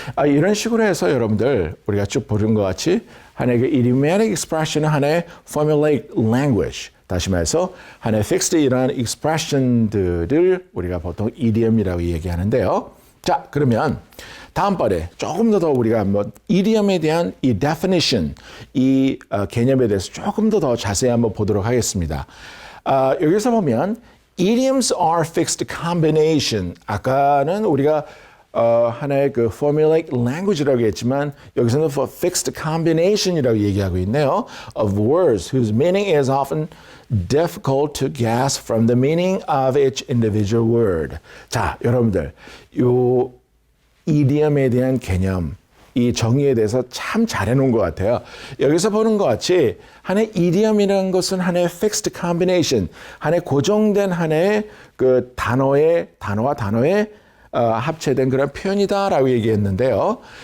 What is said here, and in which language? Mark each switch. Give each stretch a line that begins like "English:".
Korean: 이런 식으로 해서 여러분들 우리가 쭉 보는 것 같이 하나의 그 idiomatic expression은 하나의 formulaic language 다시 말해서 하나의 fixed 이러한 expression들을 우리가 보통 idiom이라고 얘기하는데요. 자 그러면 다음번에 조금 더 우리가 한번 idiom에 대한 이 definition, 이 개념에 대해서 조금 더 자세히 한번 보도록 하겠습니다. 여기서 보면
English: idioms are fixed combination.
Korean: 아까는 우리가 하나의 그 formulaic language라고 했지만 여기서는 for fixed combination이라고 얘기하고 있네요.
English: Of words whose meaning is often difficult to guess from the meaning of each individual word.
Korean: 자, 여러분들 요 idiom에 대한 개념, 이 정의에 대해서 참 잘해놓은 것 같아요. 여기서 보는 것 같이 하나의 idiom이라는 것은 하나의 fixed combination, 하나의 고정된 하나의 그 단어와 단어의 합체된 그런 표현이다라고 얘기했는데요.